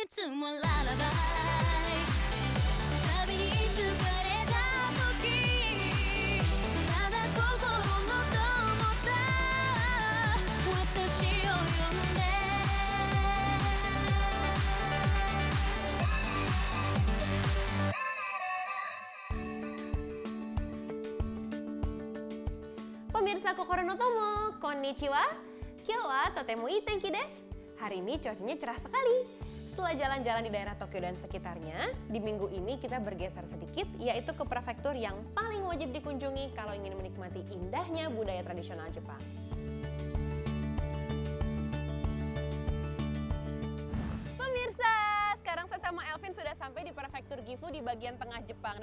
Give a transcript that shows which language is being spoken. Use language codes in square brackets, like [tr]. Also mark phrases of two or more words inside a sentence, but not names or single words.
[ja] もララバイ旅に疲れた時ただ心の友だ私を呼んで Pemirsa Kokoro no Tomo, こんにちは、今日はとてもいい天気です. [id] Hari ini cuacanya cerah sekali. Setelah jalan-jalan di daerah Tokyo dan sekitarnya, di minggu ini kita bergeser sedikit, yaitu ke prefektur yang paling wajib dikunjungi kalau ingin menikmati indahnya budaya tradisional Jepang. Pemirsa, sekarang saya sama Elvin sudah sampai di prefektur Gifu di bagian tengah Jepang.